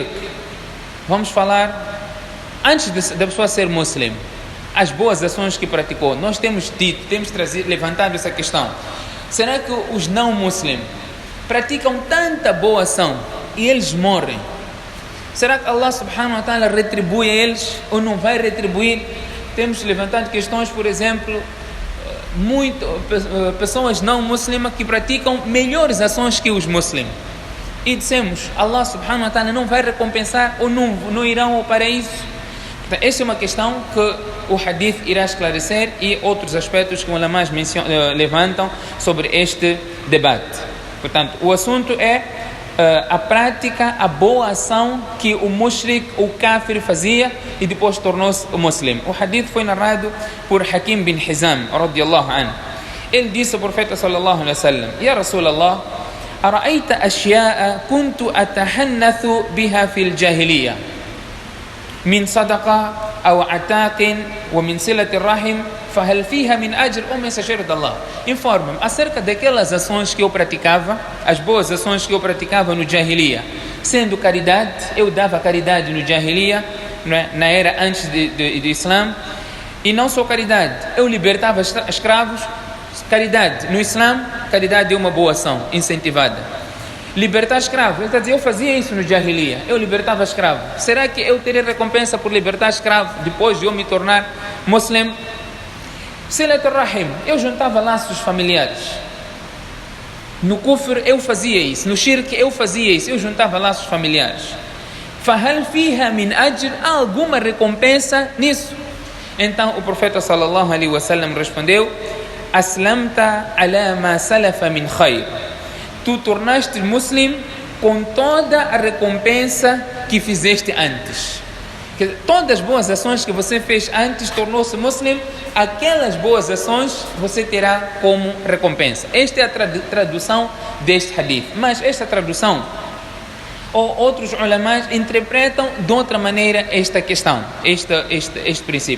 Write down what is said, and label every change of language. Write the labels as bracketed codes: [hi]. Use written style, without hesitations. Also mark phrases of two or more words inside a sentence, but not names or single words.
[pt] Vamos falar antes da pessoa ser muslim, as boas ações que praticou. Nós temos levantado essa questão. Será que os não muslims praticam tanta boa ação e eles morrem? Será que [ar] الله سبحانه وتعالى [pt] retribui a eles ou não vai retribuir? Temos levantado questões, por exemplo, pessoas não muslimas que praticam melhores ações que os muslims. E dissemos, [ar] الله سبحانه وتعالى [pt] não vai recompensar ou não irão ao paraíso? Então, essa é uma questão que o hadith irá esclarecer e outros aspectos que os ulamás levantam sobre este debate. Portanto, o assunto é a prática, a boa ação que o mushrik, o kafir fazia e depois tornou-se o muslim. O hadith foi narrado por Hakim bin Hizam, [ar] رضي الله عنه. [pt] Ele disse ao profeta [ar] صلى الله عليه وسلم: يا رسول الله, أرأيت أشياء كنت أتحنث بها في الجاهلية من صدقة أو عتاق ومن صلة الرحم فهل فيها من أجر؟ [pt] Ó mensageiro de Allah, informa-me acerca daquelas ações que eu praticava, as boas ações que eu praticava no Jahiliya. Sendo caridade, eu dava caridade no Jahiliya, na era antes do Islã, e não só caridade, eu libertava escravos. Caridade no Islã, caridade é uma boa ação incentivada. Libertar escravo, ele está dizendo, eu fazia isso no Jahiliya, eu libertava escravo. Será que eu teria recompensa por libertar escravo depois de eu me tornar muslim? [ar] صلة الرحم, [pt] eu juntava laços familiares. No Kufr eu fazia isso, no Shirk eu fazia isso, eu juntava laços familiares. [ar] فهل فيها من أجر, [pt] há alguma recompensa nisso? Então o profeta [ar] صلى الله عليه وسلم [pt] respondeu: [ar] أسلمت على ما سلف من خير. [pt] Tu tornaste muslim com toda a recompensa que fizeste antes. Todas as boas ações que você fez antes tornou-se muslim, aquelas boas ações você terá como recompensa. Esta é a tradução deste hadith. Mas esta tradução, ou outros ulamás interpretam de outra maneira esta questão, este princípio.